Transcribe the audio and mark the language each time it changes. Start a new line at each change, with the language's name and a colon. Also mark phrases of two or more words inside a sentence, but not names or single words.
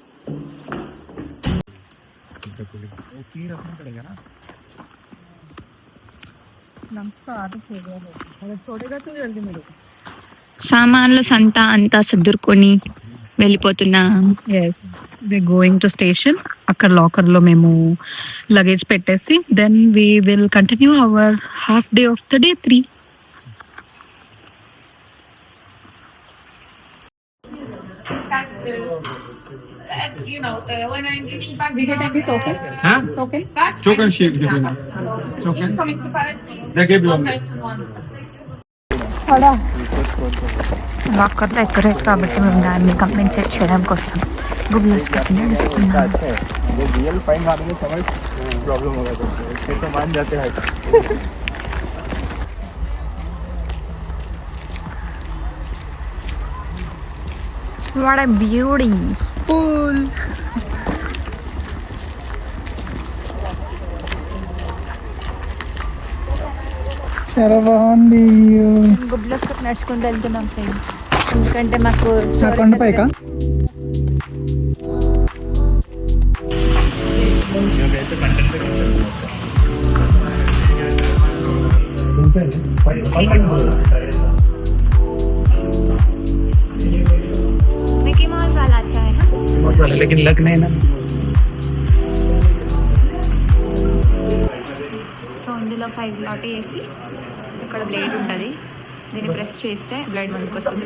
Telugu: సామాన్లు సంత అంతా సర్దుకొని వెళ్ళిపోతున్నాం.
English: Going to station.
Telugu: అక్కడ లాకర్ లో మేము లగేజ్ పెట్టేసి
English: then we will continue our half day of the day 3. Token sheet given. Token. They gave you.
Telugu: లాకర్లో ఎక్కలేదు కాబట్టి మేము దాన్ని కంపెన్సేట్ చేయడం కోసం గుబ్లస్ కి నడుస్తున్నాం.
English: real fine
Hindi: मारेंगे समझ प्रॉब्लम होगा तो फिर तो मान जाते हैं.
English: What a beauty.
Telugu: చాలా బాగుంది. గుబ్లస్ కి నడుచుకుంటూ వెళ్తున్నాం ఫ్రెండ్స్, ఎందుకంటే మాకు కొండపైకా
Hindi: मिकी माउस वाला अच्छा है ना, लेकिन लग नहीं ना.
Telugu: సో ఇందులో 5 లాట్ వేసి ఇక్కడ బ్లేడ్ ఉంటుంది, దీన్ని ప్రెస్ చేస్తే బ్లడ్ ముందుకు వస్తుంది.